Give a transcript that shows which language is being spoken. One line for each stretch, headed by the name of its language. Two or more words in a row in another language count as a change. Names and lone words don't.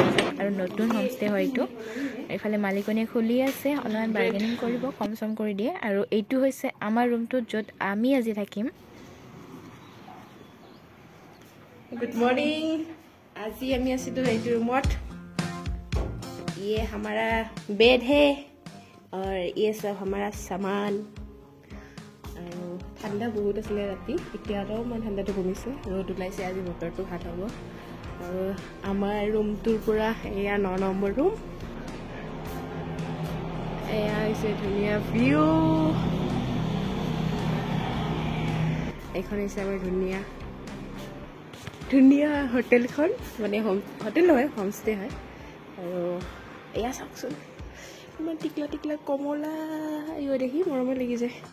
Assamese: আৰু নতুন হোমষ্টে হয় এইটো। এইফালে মালিকনীয়ে খুলি আছে, অলপমান বাৰ্গেনিং কৰিব, কম চম কৰি দিয়ে। আৰু এইটো হৈছে আমাৰ ৰুমটো, য'ত আমি আজি থাকিম।
English: Good morning.
Assamese: আজি আমি আছিলোঁ এইটো ৰুমত।
Hindi: ये हमारा बेड है, और ये सब हमारा सामान।
Assamese: ঠাণ্ডা বহুত আছিলে ৰাতি, এতিয়া অলপমান ঠাণ্ডাটো কমিছে, ৰ'দ ওলাইছে, আজি বতৰটো ভাল হ'ব। আৰু আমাৰ ৰুমটোৰ পৰা এয়া 9 নম্বৰ ৰুম, এয়া হৈছে ধুনীয়া ভিউ এইখন হৈছে আমাৰ ধুনীয়া ধুনীয়া হোটেলখন মানে হোটেল নহয় হোমষ্টে হয় আৰু এয়া চাওকচোন ইমান টিকলা টিকলা কমলা এয়া দেখি মৰমে লাগি যায়